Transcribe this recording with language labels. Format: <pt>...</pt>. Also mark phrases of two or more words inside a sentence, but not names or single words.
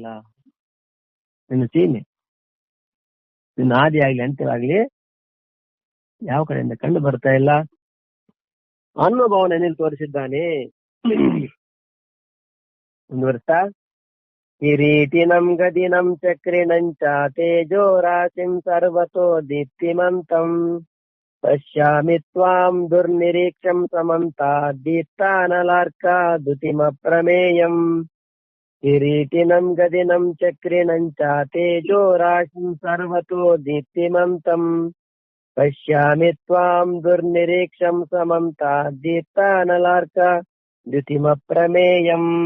<kn>ನಿನ್ನ ಸೀಮೆ, ನಿನ್ನ ಆದಿ ಆಗ್ಲಿ ಅಂತ್ಯವಾಗ್ಲಿ ಯಾವ ಕಡೆಯಿಂದ ಕಂಡು ಬರ್ತಾ ಇಲ್ಲ ಅನ್ನುಭವನ ತೋರಿಸಿದ್ದಾನೆ.</kn> <sa>ಮುಂದುವರಿಸ್ತಾ, ಕಿರೀಟಿನಂ ಗದಿನಂ ಚಕ್ರಿಣಂಚ ತೇಜೋ ರಾಶಿಂ ಸರ್ವತೋ ದೀಪ್ತಿಮಂತಂ ಪಶ್ಯಾಮಿ ತ್ವಾಂ ದುರ್ನಿರೀಕ್ಷಂ ಸಮಂತಾತ್ ದೀಪ್ತಾನಲಾರ್ಕಾ ದ್ಯುತಿಮ ಪ್ರಮೇಯಂ. ಕಿರೀಟಿನಂ ಗದಿನಂ ಚಕ್ರಿಣಂಚ ತೇಜೋ ರಾಶಿಂ ಸರ್ವತೋ ದೀಪ್ತಿಮಂತಂ ಪಶ್ಯಾಮಿ ತ್ವಾಂ ದುರ್ನಿರೀಕ್ಷಂ ಸಮಂತಾತ್ ದೀಪ್ತಾನಲಾರ್ಕಾ ದ್ಯುತಿಮ ಪ್ರಮೇಯಂ.</sa>